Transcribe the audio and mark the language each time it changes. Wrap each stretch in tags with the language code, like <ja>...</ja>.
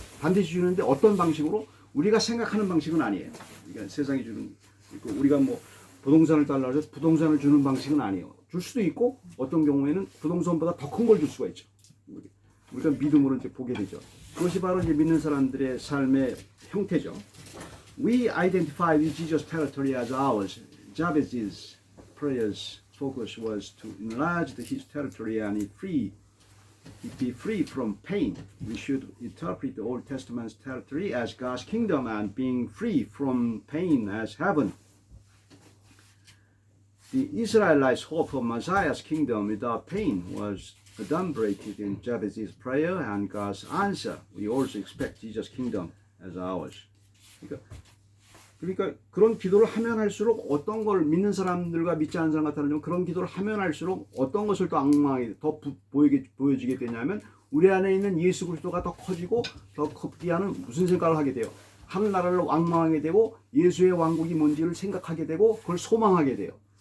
<ko>반드시 주는데 어떤 방식으로? 우리가 생각하는 방식은 아니에요. 그러니까 세상이 주는, 우리가 뭐 부동산을 달라고 해서 부동산을 주는 방식은 아니에요. 줄 수도 있고 어떤 경우에는 부동산보다 더 큰 걸 줄 수가 있죠. 우리가 믿음으로 이제 보게 되죠. 그것이 바로 이제 믿는 사람들의 삶의 형태죠.</ko> <en>We identify with Jesus' territory as ours. Jabez's prayer's focus was to enlarge his territory and be free from pain. We should interpret the Old Testament's territory as God's kingdom and being free from pain as heaven. The Israelites' hope for Messiah's kingdom without pain was adumbrated in Jabez's prayer and God's answer. We also expect Jesus' kingdom as ours.</en> <ko>그러니까 그런 기도를 하면 할수록 어떤 걸 믿는 사람들과 믿지 않는 사람 같은 경우 그런 기도를 하면 할수록 어떤 것을 또 악망하게 더 보여지게 되냐면 우리 안에 있는 예수 그리스도가 더 커지고 더 커지하는 무슨 생각을 하게 돼요. 하늘나라를 왕망하게 되고 예수의 왕국이 뭔지를 생각하게 되고 그걸 소망하게 돼요.</ko>